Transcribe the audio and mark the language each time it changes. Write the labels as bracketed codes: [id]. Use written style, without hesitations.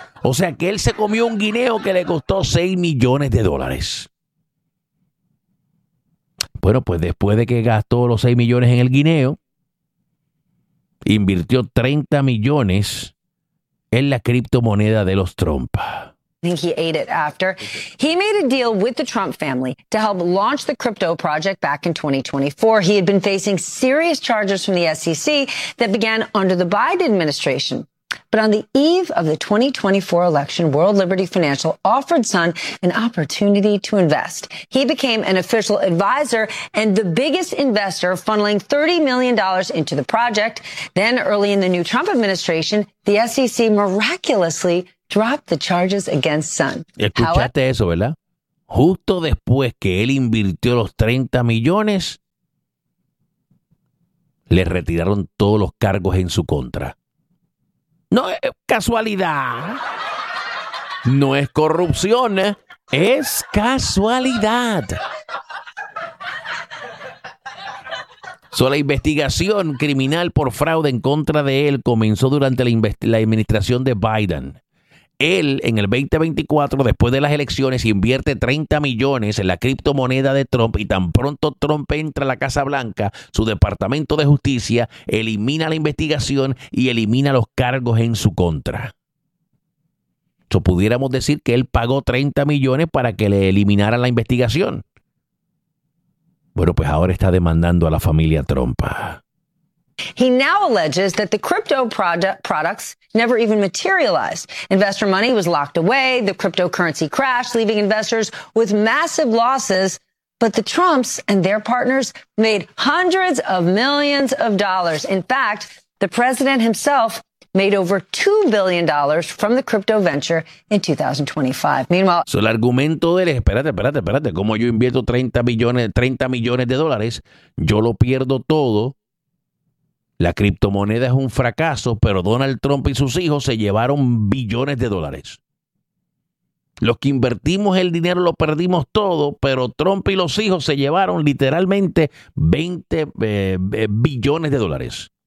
[es] O sea que él se comió un guineo que le costó $6 millones. Bueno, pues después de que gastó los 6 millones en el guineo, invirtió 30 millones en la criptomoneda de los Trump. [en] He ate it after. He made a deal with the Trump family to help launch the crypto project back in 2024. He had been facing serious charges from the SEC that began under the Biden administration. But on the eve of the 2024 election, World Liberty Financial offered Sun an opportunity to invest. He became an official advisor and the biggest investor, funneling $30 million into the project. Then early in the new Trump administration, the SEC miraculously dropped the charges against Sun. [es] Escuchaste eso, ¿verdad? Justo después que él invirtió los 30 millones, le retiraron todos los cargos en su contra. No es casualidad. No es corrupción. Es casualidad. So, la investigación criminal por fraude en contra de él comenzó durante la administración de Biden. Él, en el 2024, después de las elecciones, invierte 30 millones en la criptomoneda de Trump y tan pronto Trump entra a la Casa Blanca, su Departamento de Justicia elimina la investigación y elimina los cargos en su contra. So, pudiéramos decir que él pagó 30 millones para que le eliminaran la investigación. Bueno, pues ahora está demandando a la familia Trump. [en] He now alleges that the crypto products never even materialized. Investor money was locked away. The cryptocurrency crashed, leaving investors with massive losses. But the Trumps and their partners made hundreds of millions of dollars. In fact, the president himself made over $2 billion from the crypto venture in 2025. Meanwhile, [es] so el argumento de él es, espérate. Como yo invierto 30 millones de dólares, yo lo pierdo todo. La criptomoneda es un fracaso, pero Donald Trump y sus hijos se llevaron billones de dólares. Los que invertimos el dinero lo perdimos todo, pero Trump y los hijos se llevaron literalmente 20 billones de dólares.